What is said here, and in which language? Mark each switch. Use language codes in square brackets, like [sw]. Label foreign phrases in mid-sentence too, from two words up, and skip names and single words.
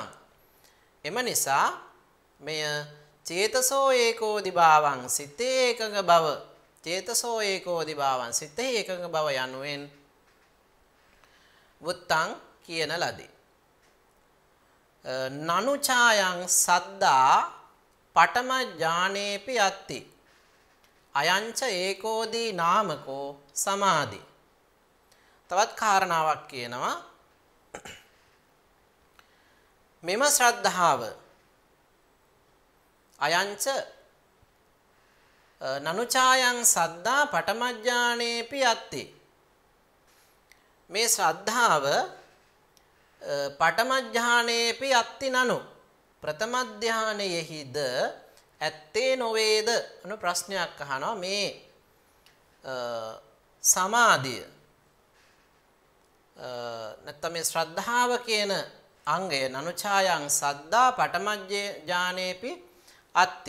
[si] එම නිසා මෙය [pi] චේතසෝ ඒකෝදි භාවං [si] සිතේ ඒකක බව [pi] චේතසෝ ඒකෝදි භාවං [si] සිතේ ඒකක බව යනුවෙන් වුත්තං කියන ලදී. [pi] නනුචායං සද්දා පඨම ඥානේපි අත්ති අයංච ඒකෝදී නාමකෝ සමාධි. [si] තවත් කාරණාවක් කියනවා මෙම ශ්‍රද්ධාව [pi] අයංච නනුචායං සද්දා පඨම ඥානේපි අත්ති. [si] මේ ශ්‍රද්ධාව [pi] පඨම ඥානේපි අත්ති නනු [si] ප්‍රථම ධානයෙහිද ඇත්තේ නොවේද අනු ප්‍රශ්නයක් අහනවා. මේ සමාධිය නැත්නම් මේ ශ්‍රද්ධාව කියන අංගය [pi] නනුචායං සද්දා පඨම ඥානේපි අත්ති.